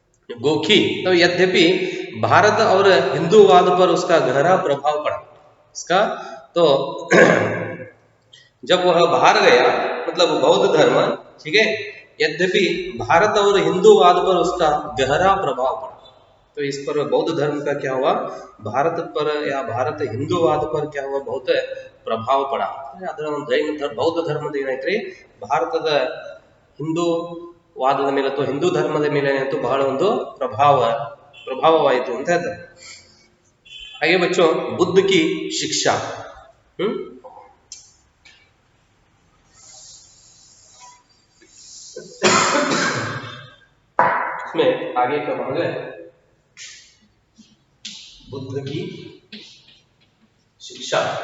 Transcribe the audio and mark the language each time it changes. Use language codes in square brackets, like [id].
[hi] गोखी तो यद्यपि भारत और हिंदूवाद पर उसका गहरा प्रभाव पड़ा, इसका तो जब वह बाहर गया मतलब बौद्ध धर्म, ठीक है, यद्यपि भारत और हिंदूवाद पर उसका गहरा प्रभाव पड़ा, तो इस पर बौद्ध धर्म का क्या हुआ, भारत पर या भारत हिंदूवाद पर क्या हुआ, बहुत प्रभाव पड़ा। [kn] ಅದರ ಒಂದು ಜೈನ ಬೌದ್ಧ ಧರ್ಮದ ಏನೈತ್ರಿ, ಭಾರತದ ಹಿಂದೂವಾದದ ಮೇಲೆ ಅಥವಾ ಹಿಂದೂ ಧರ್ಮದ ಮೇಲೆ ಏನಾಯ್ತು, ಬಹಳ ಒಂದು ಪ್ರಭಾವವಾಯಿತು ಅಂತ ಹೇಳ್ತಾರೆ। [hi] ಹಾಗೆ बच्चों बुद्ध की शिक्षा, इसमें आगे का भाग है बुद्ध की शिक्षा।